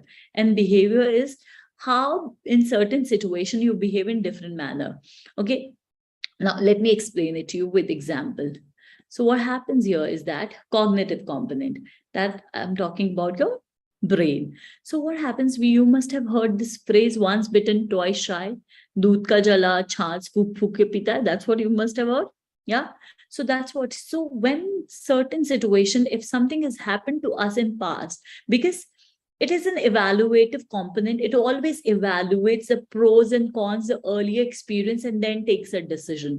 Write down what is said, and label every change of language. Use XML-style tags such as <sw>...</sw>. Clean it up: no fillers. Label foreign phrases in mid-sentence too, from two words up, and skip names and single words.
<en>And behavior is how in certain situation you behave in different manner. Okay. Now, let me explain it to you with example. So what happens here is that cognitive component, that I'm talking about your brain. So what happens, you must have heard this phrase, once bitten, twice shy.</en> <hi>दूध का जला, छाछ फूंक फूंक के पीता.</hi> <en>That's what you must have heard. Yeah. So that's what. So when certain situation, if something has happened to us in past, because it is an evaluative component, it always evaluates the pros and cons, the earlier experience, and then takes a decision.</en>